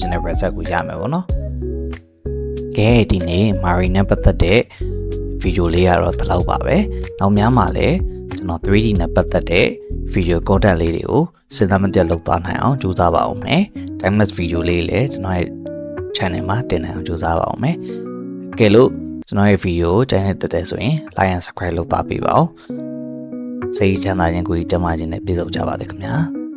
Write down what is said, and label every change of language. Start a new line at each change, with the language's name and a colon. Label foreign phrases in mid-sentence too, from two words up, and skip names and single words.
Burmese: င်တဲ့ result ကိုရမယ်ပေါ့နော်ကဲဒီနေ့ Mari နဲ့ပတ်သက်တဲ့ဗီဒီယိုလေးကတော့ဒီလောက်ပါပဲနောက်များမှာလည်းကျွန်တော် 3D နဲ့ပတ်သက်တဲ့ဗီဒီယို content လေးတွေကိုစဉ်းစားမပြတ်လုပ်သွားနိုင်အောင်ကြိုးစားပါအောင်မယ် timeless ဗီဒီယိုလေးလည်းကျွန်တော်ရဲ့ channel မှာတင်နိုင်အောင်ကြိုးစားပါအောင်မယ်ကဲလို့ကျွန်တော်ရဲ့ဗီဒီယိုကိုကြိုက်တဲ့ဆိုရင်
English: like and subscribe
Burmese: လုပ်ပါပေးပါဦးစိတ်ချမ်းသာခြင်းကိုယ်ကြီးကျန်းမာခြင်းနဲ့ပြည့်စုံကြပါစေခင်ဗျာ